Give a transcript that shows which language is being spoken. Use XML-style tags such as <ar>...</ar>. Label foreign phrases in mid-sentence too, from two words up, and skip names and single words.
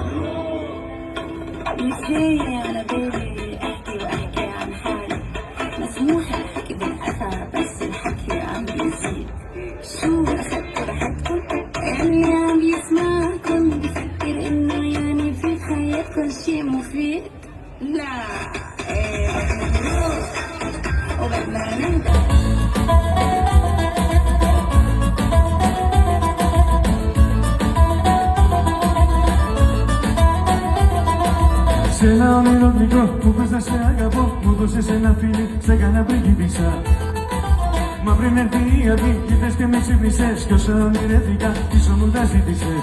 <ar>متهيأ على بالي أحكي وأحكي عن حالي مسموح الحكي بالأثر بس الحكي عم بيزيد شو أخدت راحتكم اللي عم يسمعكم بفكر إنه يعني في حياتكم شي مفيد لا بدنا نروح وبدنا نهدى</ar> <el>Σε ένα όνειρο μικρό που πες να σε αγαπώ, μου δώσες ένα φίλι, σε έκανα πριγκίπισσα. Μα πριν έρθει η αυγή, ήρθες και με ξύπνησες, κι όσα ονειρεύτηκα, πίσω μου τα ζήτησες.</el>